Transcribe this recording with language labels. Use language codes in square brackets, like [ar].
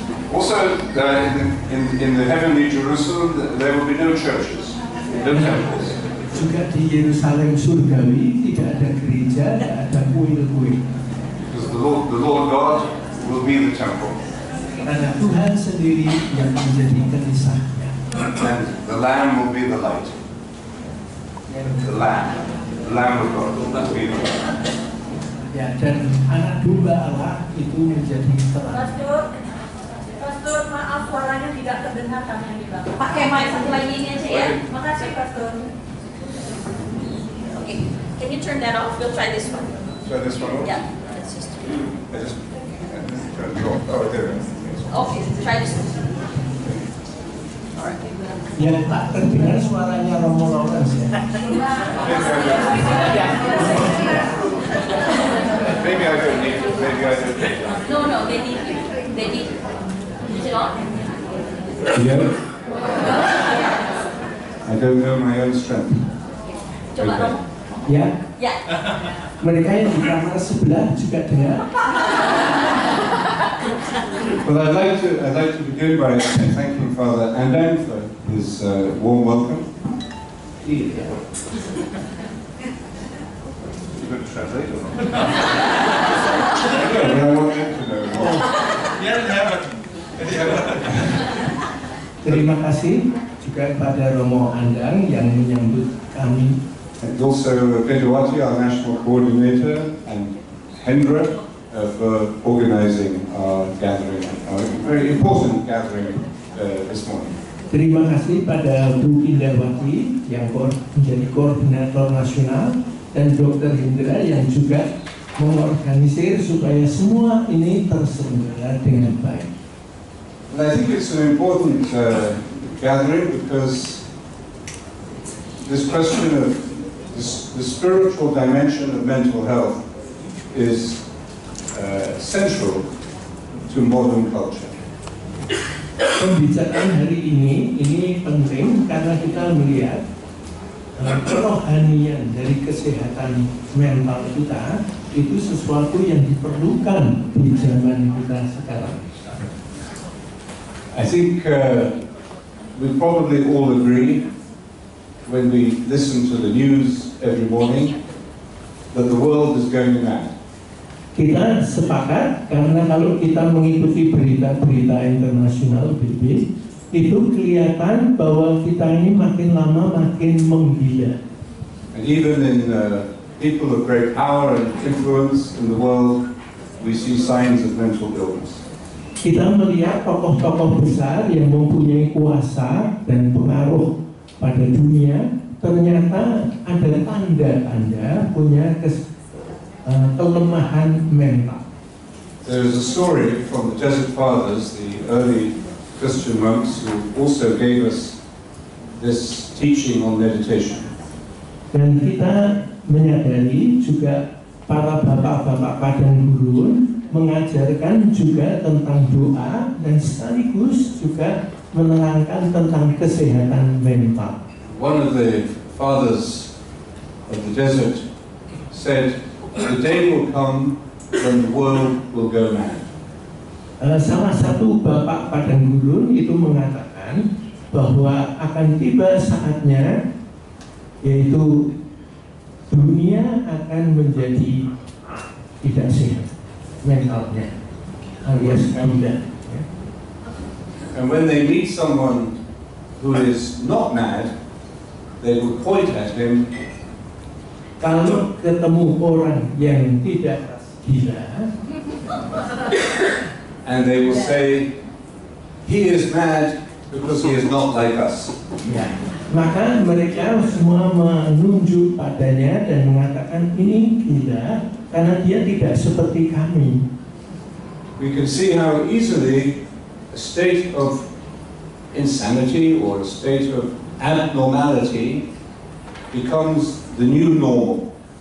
[en] Also, in the heavenly Jerusalem, there will be no churches, no temples. [id] Juga di Yerusalem surgawi tidak ada gereja, tidak ada kuil-kuil. [en] Because the Lord God will be the temple. [id] Karena Tuhan sendiri yang menjadi kenisahnya. [en] And the Lamb will be the light. The Lamb of God will be the light. [id] Ya, dan anak domba Allah itu menjadi terang. Pastor, maaf suaranya tidak terdengar kami yang di belakang. Pakai mic satu lagi ini aja ya. Makasih, Pastor. [en] Okay. Can you turn that off? We'll try this one. So this one. Yeah. Let's just. I just turn it off. Oh, there it is. Okay. Try this one. All right. [id] Yang tak terdengar suaranya Romo Lawrence ya. [en] Maybe I don't need it. Maybe I don't need it. No, they need you. They need you. Is it on? Yeah. I don't know my own strength. [id] Coba [en] Okay. [id] Romo. Ya, Ya. mereka yang di kamar sebelah juga dengar. [en] Well, I'd like to begin by thanking Father Andang for his warm welcome. [id] Iya. [en] You got to translate or not? I want them to know more. [id] Terima kasih juga kepada Romo Andang yang menyambut kami. [en] And also Bedouati, our national coordinator, and Hendra for organizing our gathering, our very important gathering this morning. [id] Terima kasih pada Bu Indawati yang menjadi koordinator nasional dan Dr. Hendra yang juga mengorganisir supaya semua ini terselenggara dengan baik. [en] And I think it's an important gathering because this question of the spiritual dimension of mental health is central to modern culture. [id] Pembicaraan hari ini penting karena kita melihat kerohanian dari kesehatan mental kita itu sesuatu yang diperlukan di zaman kita sekarang. [en] I think we probably all agree when we listen to the news every morning that the world is going mad. [id] Kita sepakat karena kalau kita mengikuti berita-berita internasional BB, itu kelihatan bahwa kita ini makin lama makin menggila. [en] And even in people of great power and influence in the world, we see signs of mental illness. [id] Kita melihat tokoh-tokoh besar yang mempunyai kuasa dan pengaruh pada dunia, ternyata ada tanda-tanda punya kelemahan mental. [en] There is a story from the Desert Fathers, the early Christian monks who also gave us this teaching on meditation. [id] Dan kita menyadari juga para bapak-bapak padang gurun mengajarkan juga tentang doa dan sekaligus juga menerangkan tentang kesehatan mental. [en] One of the fathers of the desert said, "The day will come when the world will go mad." [id] Salah satu bapak padang gurun itu mengatakan bahwa akan tiba saatnya, yaitu dunia akan menjadi tidak sehat mentalnya, alias gila. [en] And when they meet someone who is not mad, they will point at him. [id] Kalau ketemu orang yang tidak gila, [en] and they will say, "He is mad because he is not like us." [id] ya, maka mereka semua menunjuk padanya dan mengatakan ini gila karena dia tidak seperti kami. [en] We can see how easily a state of insanity or a state of abnormality becomes the new normal.